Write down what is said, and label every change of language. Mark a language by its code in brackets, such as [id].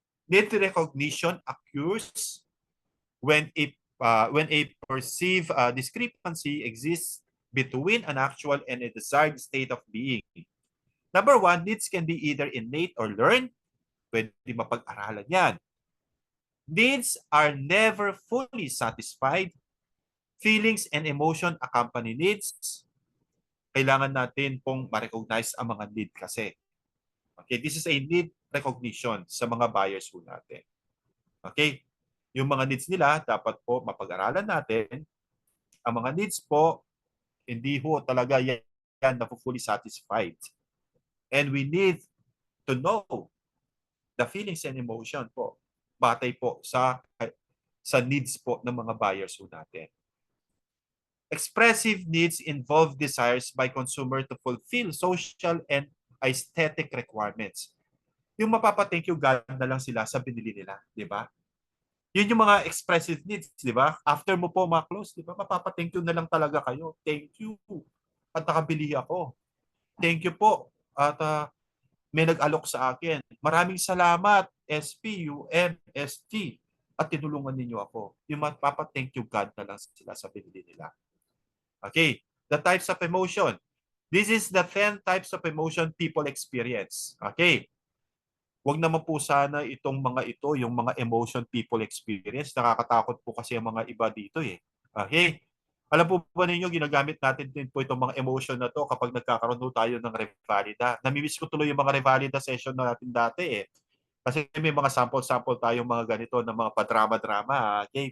[en] Need recognition occurs when a perceived discrepancy exists between an actual and a desired state of being. Number one, needs can be either innate or learned. [tl] Pwede mapag-aralan yan. [en] Needs are never fully satisfied. Feelings and emotion accompany needs. [tl] Kailangan natin pong ma-recognize ang mga need kasi. [en] Okay, this is a need recognition [tl] sa mga buyers po natin. Okay, yung mga needs nila dapat po mapag-aralan natin. Ang mga needs po, hindi ho talaga yan na fully satisfied. [en] And we need to know the feelings and emotion po. [tl] Batay po sa needs po ng mga buyers po natin. [en] Expressive needs involve desires by consumer to fulfill social and aesthetic requirements. [tl] Yung mapapa-thank you God na lang sila sa binili nila, di ba? Yun yung mga expressive needs, di ba? After mo po ma-close, di ba? Mapapa-thank you na lang talaga kayo. [en] Thank you. [tl] At nakabili ako. Thank you po. At may nag-alok sa akin. Maraming salamat, SPUMST. At tinulungan ninyo ako. Yung mapapa-thank you God na lang sila sa binili nila. Okay. [en] The types of emotion. This is the 10 types of emotion people experience. Okay. [tl] Huwag naman po sana itong mga ito, yung mga [en] emotion people experience. [tl] Nakakatakot po kasi ang mga iba dito eh. Okay? Alam po ba ninyo, ginagamit natin din po itong mga emotion na to kapag nagkakaroon po tayo ng Revalida. Namimiss ko tuloy yung mga Revalida session natin dati eh. Kasi may mga sample-sample tayong mga ganito na mga padrama-drama, okay?